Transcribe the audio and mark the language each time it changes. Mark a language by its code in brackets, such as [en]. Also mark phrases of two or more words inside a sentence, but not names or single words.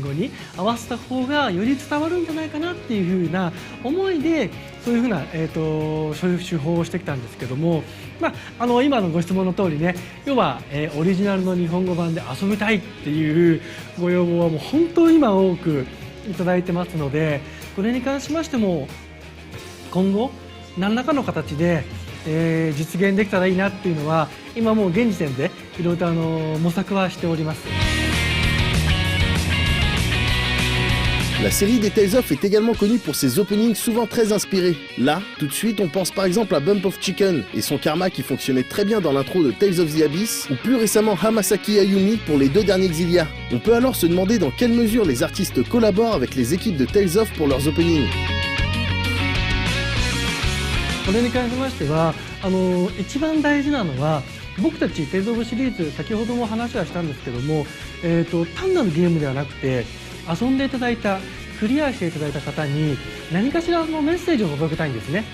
[ja] 語に合わせた方がより伝わるんじゃないかなっていうふうな思いでそういうふうな、そういう手法をしてきたんですけども、今のご質問の通りね、要は、オリジナルの日本語版で遊びたいっていうご要望はもう本当に今多くいただいてますので、これに関しましても今後何らかの形で、実現できたらいいなっていうのは今もう現時点でいろいろと模索はしております。 [fr] La série des Tales of est également connue pour ses openings souvent très inspirés. Là, tout de suite, on pense par exemple à Bump of Chicken et son karma qui fonctionnait très bien dans l'intro de Tales of the Abyss, ou plus récemment Hamasaki Ayumi pour les deux derniers Xillia. On peut alors se demander dans quelle mesure les artistes collaborent avec les équipes de Tales of pour leurs openings. [ja] これに関しましては一番大事なのは僕たちテイルズ・オブシリーズ先ほども話はしたんですけども、単なるゲームではなくて遊んでいただいたクリアしていただいた方に何かしらのメッセージを届けたいんですね。